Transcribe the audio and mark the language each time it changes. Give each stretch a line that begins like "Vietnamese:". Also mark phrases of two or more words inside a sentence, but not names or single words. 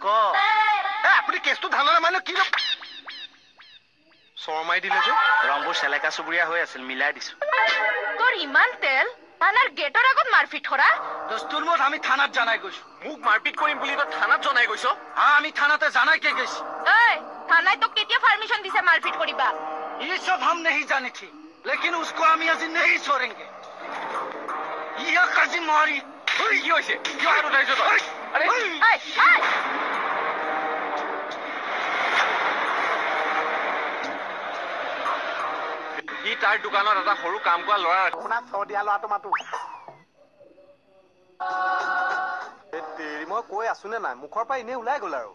Assamese: আপুনি কেছটো ধান্দা নামাৰিলে কি চৰ মাৰি দিলে যে ৰংবোৰ চেলেকা চুবুৰীয়া হৈ আছিল মিলাই দিছো তোৰ ইমান তেল থানাৰ গেটৰ আগত মাৰপিট কৰা দস্তুৰ মত আমি থানাত জানাই গৈছো মোক মাৰপিট কৰিম বুলি তই থানাত জনাই গৈছ আমি থানাতে জানাই কে গৈছি থানাই তোক কেতিয়া পাৰ্মিশ্যন দিছে মাৰপিট কৰিবা
Hindi: ये सब हम नहीं जानी थी लेकिन उसको हम आज नहीं छोड़ेंगे यह कजी मारी
Assamese: কি হৈছে কিয় হাত উঠাইছ তই আৰে সি তাৰ দোকানত এটা সৰু কাম কৰা ল'ৰা আপোনাৰ চৰ দিয়া ল'ৰাটো মাতো মই কৈ আছো নে নাই মুখৰ পৰা এনেই ওলাই গল আৰু